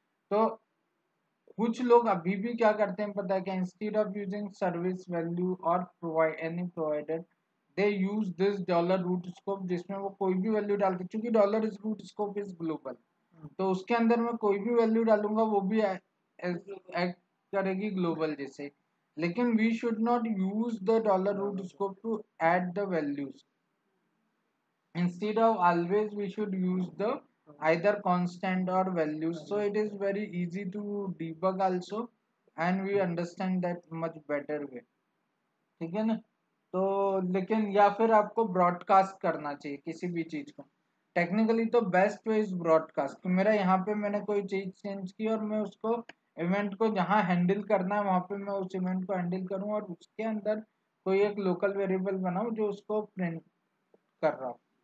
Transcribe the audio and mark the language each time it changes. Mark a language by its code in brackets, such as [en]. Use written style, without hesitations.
[hi] तो कुछ लोग अभी भी क्या करते हैं पता है क्या, [en] instead of using service value और provide any provider, they use this dollar root scope, [hi] जिसमें वो कोई भी वैल्यू डालते, क्योंकि [en] dollar root scope is global, [hi] तो उसके अंदर मैं कोई भी वैल्यू डालूंगा वो भी एक्ट करेगी ग्लोबल जैसे। [en] लेकिन we should not use the dollar root scope to add the values. Instead of always we should use the either constant or values, so it is very easy to debug also, and we understand that much better way। [hi] ठीक है ना? तो लेकिन या फिर आपको broadcast करना चाहिए किसी भी चीज को। टेक्निकली तो [en] best way is broadcast, [hi] कि मेरा यहाँ पे मैंने कोई चीज चेंज की और मैं उसको इवेंट को जहाँ हैंडल करना है वहां पे मैं उस इवेंट को हैंडल करूँ, और उसके अंदर कोई एक लोकल वेरिएबल बनाऊँ जो उसको प्रिंट कर रहा हूँ।